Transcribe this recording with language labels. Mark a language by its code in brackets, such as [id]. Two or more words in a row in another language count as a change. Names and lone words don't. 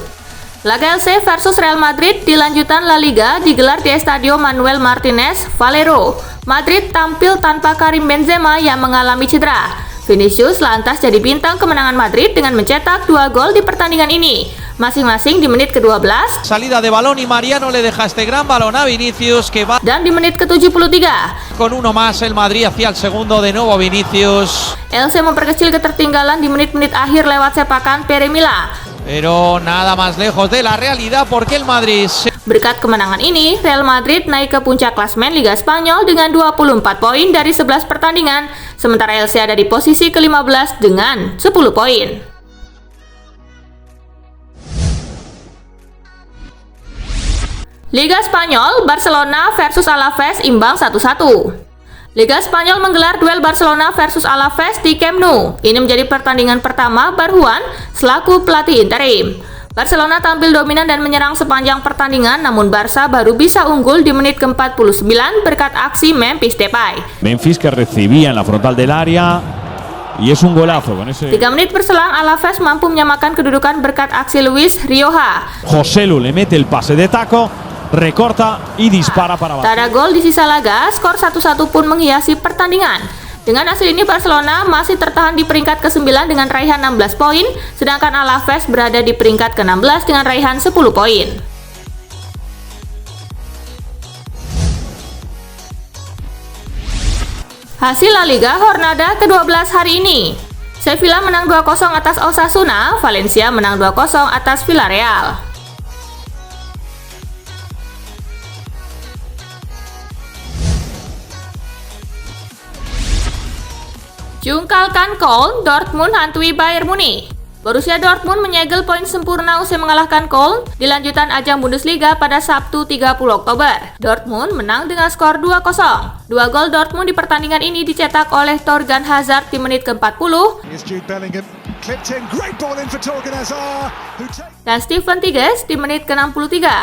[id] Laga LC versus Real Madrid di lanjutan La Liga digelar di Estadio Manuel Martinez Valero. Madrid tampil tanpa Karim Benzema yang mengalami cedera. Vinicius lantas jadi bintang kemenangan Madrid dengan mencetak 2 gol di pertandingan ini, masing-masing di menit ke-12 [es] salida de balón y Mariano le deja este gran balón a Vinicius que va [id] dan di menit ke-73. [es] con uno más el Madrid hacia el segundo, de nuevo Vinicius. [id] LC memperkecil ketertinggalan di menit-menit akhir lewat sepakan Pere Mila. [es] Pero nada más lejos de la realidad porque el Madrid [id] Berkat kemenangan ini, Real Madrid naik ke puncak klasemen Liga Spanyol dengan 24 poin dari 11 pertandingan, sementara LC ada di posisi ke-15 dengan 10 poin. Liga Spanyol, Barcelona versus Alaves imbang 1-1. Liga Spanyol menggelar duel Barcelona versus Alaves di Camp Nou. Ini menjadi pertandingan pertama Barjuan selaku pelatih interim. Barcelona tampil dominan dan menyerang sepanjang pertandingan, namun Barça baru bisa unggul di menit ke-49 berkat aksi Memphis Depay. [es] Memphis que recibía en la frontal del área y es un golazo con ese. [id] 3 menit berselang, Alaves mampu menyamakan kedudukan berkat aksi Luis Rioja. [es] Joselu le mete el pase de taco, recorta y dispara para [id] Tak ada gol di sisa laga, skor 1-1 pun menghiasi pertandingan. Dengan hasil ini Barcelona masih tertahan di peringkat ke-9 dengan raihan 16 poin, sedangkan Alaves berada di peringkat ke-16 dengan raihan 10 poin. Hasil La Liga Jornada ke-12 hari ini. Sevilla menang 2-0 atas Osasuna, Valencia menang 2-0 atas Villarreal. Jungkalkan Köln, Dortmund hantui Bayern Munich. Borussia Dortmund menyegel poin sempurna usai mengalahkan Köln di lanjutan ajang Bundesliga pada Sabtu 30 Oktober. Dortmund menang dengan skor 2-0. 2 gol Dortmund di pertandingan ini dicetak oleh Thorgan Hazard di menit ke-40 dan Steven Tigges di menit ke-63.